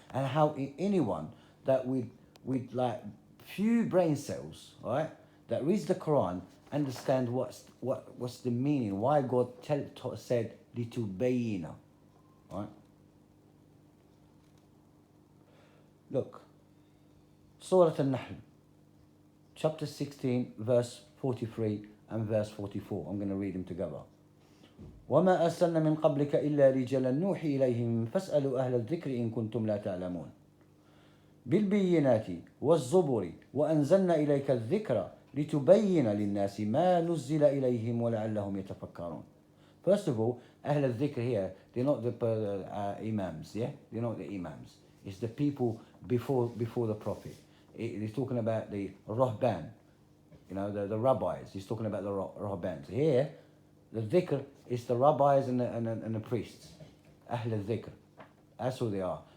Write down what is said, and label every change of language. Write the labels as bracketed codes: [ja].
[en] And how anyone that with like few brain cells, right, that reads the Quran, understand what's the meaning, why God said litubayyina, right? Look, Surah Al-Nahl, chapter 16, verse 43 and verse 44. I'm going to read them together. [ar] وما أرسلنا من قبلك إلا رجالا نوحي إليهم فاسألوا أهل الذكر إن كنتم لا تعلمون بالبينات والزبر وأنزلنا إليك الذكر لتبين للناس ما نزل إليهم ولعلهم يتفكرون. [en] First of all, أهل الذكر here, they're not the imams, yeah? They're not the imams. It's the people before the Prophet. He's talking about the Rahban, you know, the rabbis. He's talking about the Rahbans. Here, the dhikr is the rabbis and the priests. Ahl al-dhikr. That's who they are.